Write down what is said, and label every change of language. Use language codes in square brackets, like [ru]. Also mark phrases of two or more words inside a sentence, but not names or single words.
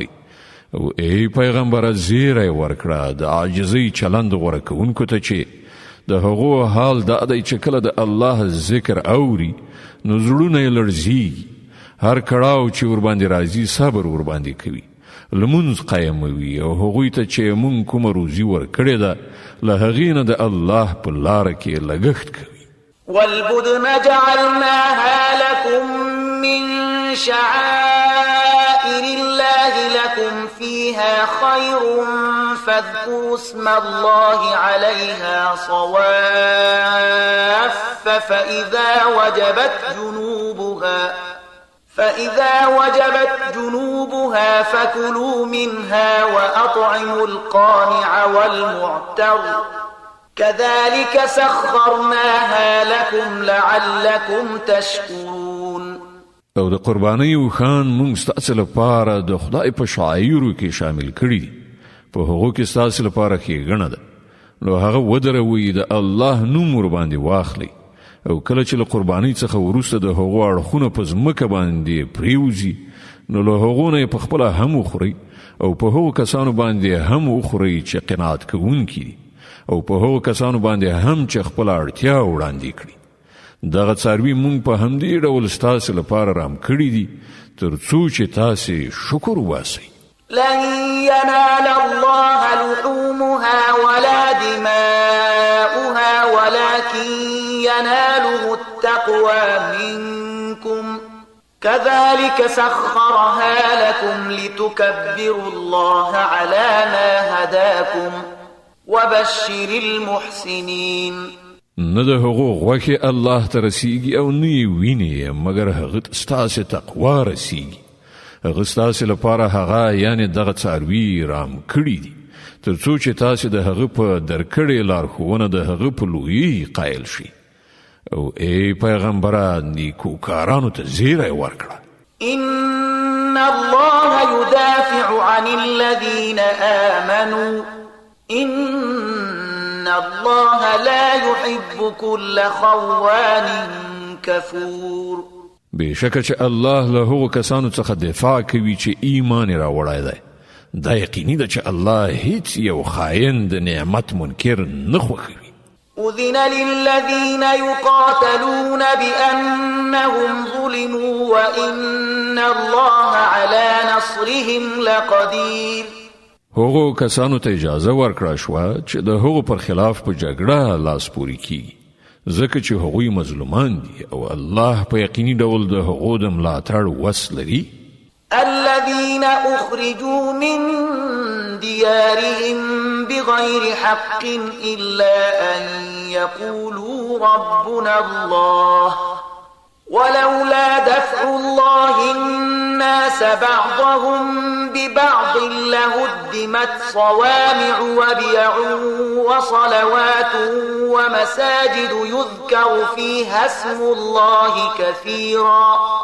[ps] او ای پیغمبره زیری ورکړه د عاجزۍ چلند غوره کوونکو ته چې د هغو حال دا دی چې کله د الله ذکر اوري نو زړونه یې لړزیږي. هر کړاو چې ورباندې راځي صبر ورباندې کوي، لمونځ قایموي او هغوی ته چې مونږ کومه روزي ورکړې ده له هغې نه د الله په لاره کې لګښت کوي. [ar] والبدن جعلناها لكم من شعائر الله لكم فيها خير فاذكروا اسم الله عليها صواف فإذا وجبت جنوبها فكلوا منها وأطعموا القانع والمعتر كذلك سخرناها لكم لعلكم تشكرون. [ps] او د قربانۍ وخان مونږ ستاسې لپاره د خدای په شعایرو کې شامل کړي دي. په هغو کې ستاسې لپاره ښېګڼه ده. نو هغه ودروئ د الله نوم ورباندې واخلئ او کله چې له قربانۍ څخه وروسته د هغو اړخونه په ځمکه باندې پریوځي نو له هغو نه یې په خپله هم وخورئ او په هغو کسانو باندې هم وخورئ چې قناعت کوونکي دي او په هغو کسانو باندې هم چې خپله اړتیا وړاندې کړي. دغه څاروي مونږ په همدې ډول ستاسې لپاره رام کړي دي تر څو چې تاسې شکر وباسئ. [ar] لن ينال الله لحومها ولا دماؤها ولكن يناله التقوى منكم كذلك سخرها لكم لتكبروا الله على ما هداكم وبشر المحسنين. [ps] نه د هغو غوښې الله ته رسیږي او نه یې وینې مګر هغه ستاسې تقوا رسیږي. هغه ستاسې لپاره هغه یعنې دغه څاروي رام کړي دي تر څو چې تاسې د هغه په درکړې لارښوونه د هغه په لویۍ قایل شي. او ای پیغمبره نیکوکارانو ته زیری ورکړه. [ar] ان الله يدافع عن الذين آمنوا ان الله لا يحب كل خوان كفور. [ps] بشکه چې الله له هغو کسانو څخه دفاع کوي چې ایمان را وړی دی. دا یقیني ده چې الله هیڅ یو خاین د نعمت منکر نه خوښوي. [ar] أذن للذين يقاتلون بأنهم ظلموا وإن الله على نصرهم لقدير. [ps] هغو کسانو ته اجازه ورکړه شوه چې د هغو پر خلاف په جګړه لاس پورې کیږي ځکه چې هغوی مظلومان دي او الله په یقیني ډول د هغو د ملاتړ وس لري. [ar] الذين أخرجوا من ديارهم بغير حق إلا أن يقولوا ربنا الله ولولا دفع الله الناس بعضهم ببعض لهدمت صوامع وبيع وصلوات ومساجد يذكر فيها اسم الله كثيرا